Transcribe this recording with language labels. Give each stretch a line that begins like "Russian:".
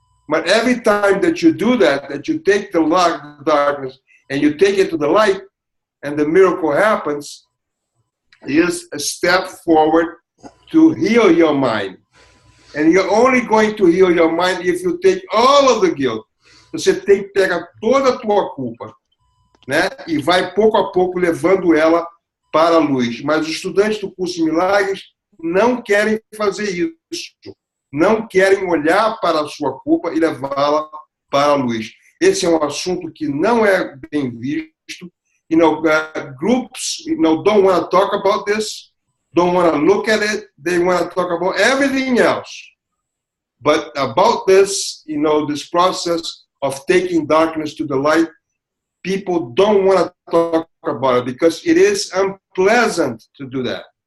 English: But every time that you do that you take the darkness and you take it to the light, and the miracle happens, is a step forward to heal your mind. And you're only going to heal your mind if you take all of the guilt.
Portuguese: Você pega toda a tua culpa, né? E vai pouco a pouco levando ela para a luz. Mas os estudantes do Curso em Milagres não querem fazer isso. Não querem olhar para a sua culpa e levá-la para a luz. Esse é um assunto que não é bem visto.
English: Groups, don't want to talk about this, don't want to look at it. They want to talk about everything else. But about this, this process of taking darkness to the light, people don't want to talk about it because it is unpleasant to do that.